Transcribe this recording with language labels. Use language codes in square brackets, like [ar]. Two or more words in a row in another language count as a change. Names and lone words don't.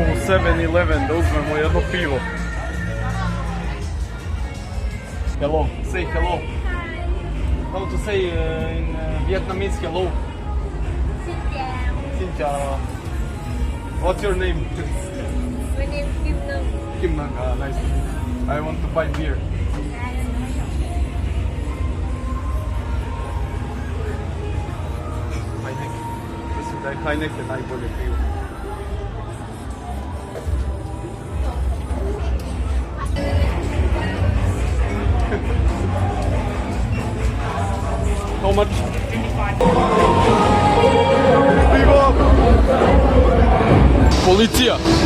[sr] 7-Eleven da uzmemo jedno pivo. [en] Hello, say hello. How to say in Vietnamese hello? [vi] Xin chào. Xin chào. [en] What's your name? My name is Kim Nung. Kim Nang, nice. I want to buy beer. Heineken. [sr] Mislim da je Heineken najbolje pivo. [en] How much? [sr] Pivo! Policija!